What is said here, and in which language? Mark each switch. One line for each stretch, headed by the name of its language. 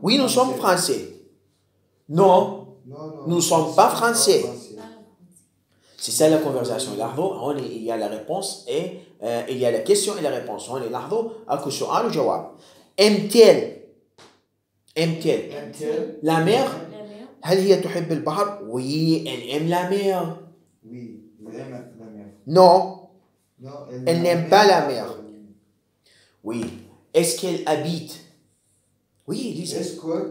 French: Oui, nous sommes français. Non, Non, nous ne sommes pas français. C'est ça la conversation. لاحظوا il y a la réponse et il y a la question et la réponse.
Arabic: هون لاحظوا اكو سؤال وجواب.
French: Aime-t-elle Aime-t-elle la mer? La mer.
Arabic: هل هي تحب البحر؟
French: Oui, elle aime la mer. Oui, elle aime la mer. Non, Non, Elle n'aime pas la mer. Oui. Est-ce qu'elle habite? Oui, lisez. Est-ce que